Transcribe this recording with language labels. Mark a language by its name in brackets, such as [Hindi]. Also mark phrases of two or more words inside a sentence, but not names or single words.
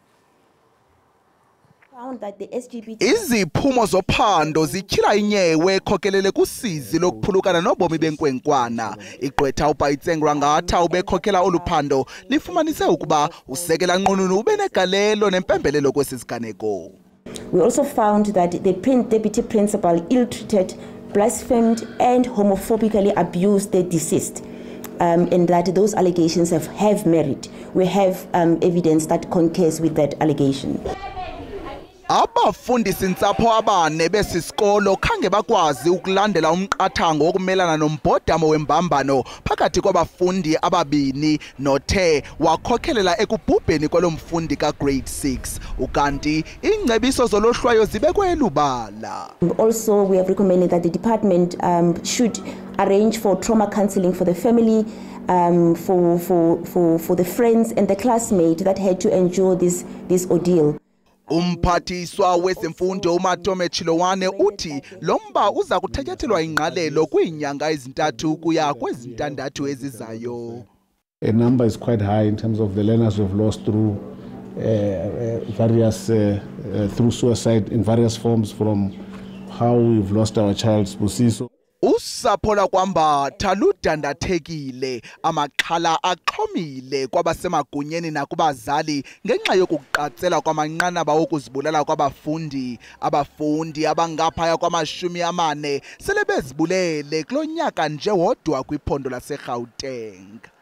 [Xhosa] Iziphumo zophando zityhila inyewe ekhokelele kusizi lokuphulukana nobomi benkwenkwana. Igqwetha uBayitsengwa ngatha ubekhokela oluphando lifumanise ukuba usekela nqununu ubenegalelo nempembelelo kwesisiganeko. [English] We also found that the deputy principal ill-treated, blasphemed and homophobically abused the deceased. And that those allegations have merit. We have evidence that concurs with that allegation. [Xhosa] Abafundisi ntsapho abane besisikolo khange bakwazi ukulandela umqathango wokumelana nombhodamo wembambano phakathi kwabafundi ababini nothe wakhokhelela ekubhubheni kwalomfundi ka-grade 6 ukanti ingcebiso zolohlwayo zibekwe elubala. [English] Also, we have recommended that the department should arrange for trauma counseling for the family, for the friends and the classmates that had to endure this ordeal. [Xhosa] Umphathiswa wezemfundo uMatome Chilowane uthi lomba uza kuthatyathelwa ingqalelo kwiinyanga ezintathu kuya kwezintandathu ezizayo. [English] A number is quite high in terms of the learners we've lost through through suicide in various forms, from how we've lost our child Sibusiso. [Xhosa] Usapho lakwambatha ludandathekile, amaxhala axhomile kwabasemagunyeni nakubazali ngenxa yokuqatsela kwamanqanaba okuzibulala kwabafundi. Abafundi abangaphaya kwama-40 sele bezibulele kulo nyaka nje wodwa kwiphondo laseGauteng.